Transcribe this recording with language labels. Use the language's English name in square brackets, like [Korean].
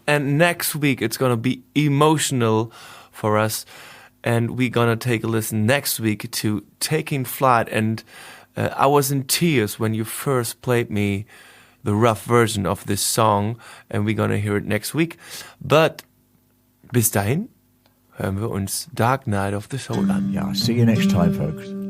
[English] And next week it's going to be emotional for us, and we're going to take a listen next week to Taking Flight. And I was in tears when you first played me the rough version of this song, and we're gonna hear it next week. [German] But bis dahin hören wir uns Dark Night of the Soul an. [English] Yeah, see you next time, folks.